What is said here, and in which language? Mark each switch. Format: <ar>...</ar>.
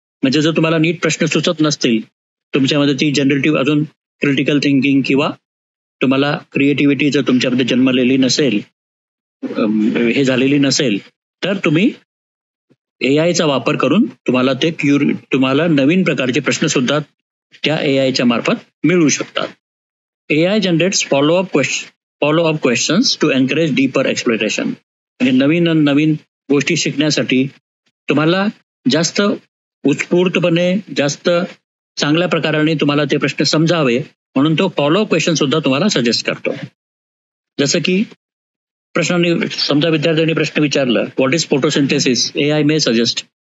<mr>म्हणजे जर तुम्हाला नीट प्रश्न सुचत नसतील, तुमच्यामध्ये ती जनरेटिव्ह अजून क्रिटिकल थिंकिंग किंवा तुम्हाला क्रिएटिव्हिटी जर तुमच्यामध्ये जन्मलेली नसेल, हे झालेली नसेल, तर तुम्ही एआयचा वापर करून तुम्हाला नवीन प्रकारचे प्रश्न सुद्धा त्या एआयच्या मार्फत मिळू शकतात.</mr> <en>AI generates follow up questions to encourage deeper exploration.</en> <mr>म्हणजे नवीन गोष्टी शिकण्यासाठी तुम्हाला जास्त उत्स्फूर्तपणे, जास्त चांगल्या प्रकाराने तुम्हाला ते प्रश्न समजावे म्हणून तो फॉलोअप क्वेश्चन सुद्धा तुम्हाला सजेस्ट करतो. जसं की समजा विद्यार्थ्यांनी प्रश्न विचारला,</mr> <en>What is photosynthesis? AI may suggest.</en>